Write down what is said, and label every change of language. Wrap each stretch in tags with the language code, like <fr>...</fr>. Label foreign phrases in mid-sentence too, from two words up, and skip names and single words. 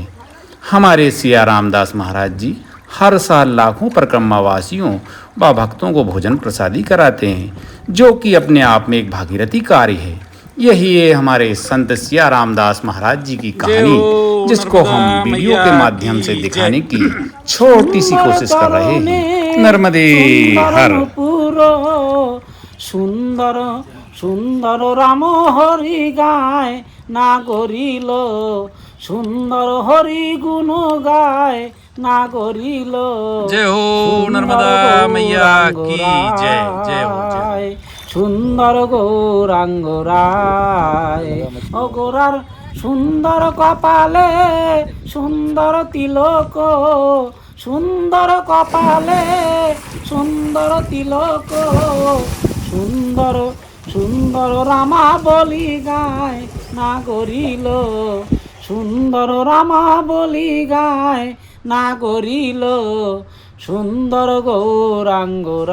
<hi>हमारे सिया रामदास महाराज जी हर साल लाखों परिक्रमावासियों व भक्तों को भोजन प्रसादी कराते हैं, जो कि अपने आप में एक भागीरथी कार्य है। यही है हमारे संत सिया रामदास महाराज जी की कहानी, जिसको हम वीडियो के माध्यम से दिखाने की छोटी सी कोशिश कर रहे हैं। नर्मदे हर।</hi> <bn>সুন্দর সুন্দর রাম হরি গায় না গরিল সুন্দর হরি গুণ গায় না গরিল</bn> <hi>जय हो नर्मदा मैया की जय। जय हो जय।</hi> <bn>সুন্দর গৌরাঙ্গ রায় ও গোরার সুন্দর কপালে সুন্দর তিলক সুন্দর কপালে সুন্দর তিলক সুন্দর সুন্দর রামা বলি গায় না গরিল সুন্দর রামা বলি গায় না গরিল সুন্দর গৌরাঙ্গ</bn>